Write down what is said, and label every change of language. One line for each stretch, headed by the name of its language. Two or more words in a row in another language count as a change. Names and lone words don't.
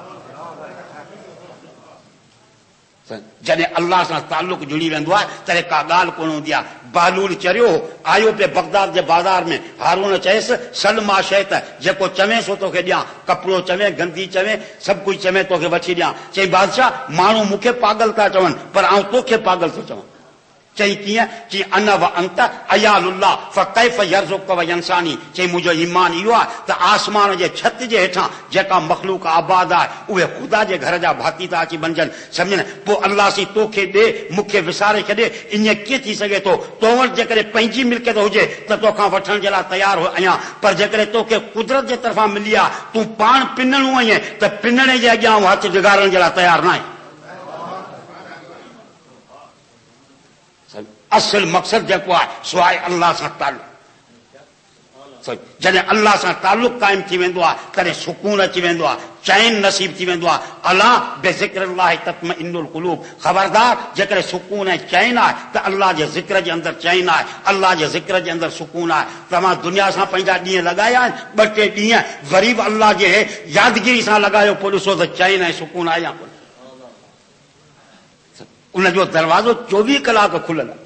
Sindhi: जॾहिं अल्लाह सां ताल्लुक़ जुड़ी वेंदो आहे तॾहिं का ॻाल्हि कोन हूंदी आहे। बालूल चरियो आयो पे बगदाद जे बाज़ार में, हारून चयसि सल मां शइ त जेको चवे सो तोखे ॾियां, कपिड़ो चवे, गंदी चवे, सभु कुझु चवे, तोखे वठी ॾियां। चई बादशाह, माण्हू मूंखे पागल था चवनि, पर आउं तोखे पागल थो चवां। चई कीअं?
Arabic: चई أنا و أنت عيال الله فكيف يرزقك و ينساني.
Sindhi: चई मुंहिंजो ईमान इहो आहे त आसमान जे छत जे हेठां जेका मख़लूक आबाद आहे उहे ख़ुदा जे घर जा भाती था अची बणजनि। सम्झ न? पोइ अल्लाह सी तोखे ॾे, मूंखे विसारे छॾे, ईअं कीअं थी सघे थो? तो वटि जेकॾहिं पंहिंजी मिल्कियत हुजे त तोखां वठण जे लाइ तयारु आहियां, पर जेकॾहिं तोखे कुदरत जे तरफ़ां मिली आहे, तूं पाण पिनणो आहीं त पिनणे जे अॻियां हथु डिगारण जे लाइ तयारु न आहीं। असल मक़सद जेको आहे सो आहे अल्लाह सां ताल्लुक़। जॾहिं अल्लाह सां ताल्लुक़ क़ाइमु थी वेंदो आहे तॾहिं सुकून अची वेंदो आहे, चैन नसीब थी वेंदो आहे।
Arabic: ألا بذكر الله تطمئن القلوب.
Sindhi: ख़बरदार, जेकॾहिं सुकून ऐं चैन आहे त अल्लाह जे ज़िक्र जे अंदरि चैन आहे, अल्लाह जे ज़िक्र जे अंदरि सुकून आहे। तव्हां दुनिया सां पंहिंजा ॾींहं लॻाया आहिनि, 2-3 ॾींहं वरी बि अल्लाह जे यादगिरी सां लॻायो, पोइ ॾिसो त चैन ऐं सुकून आहे या कोन। उनजो दरवाज़ो 24 कलाक खुलियल आहे।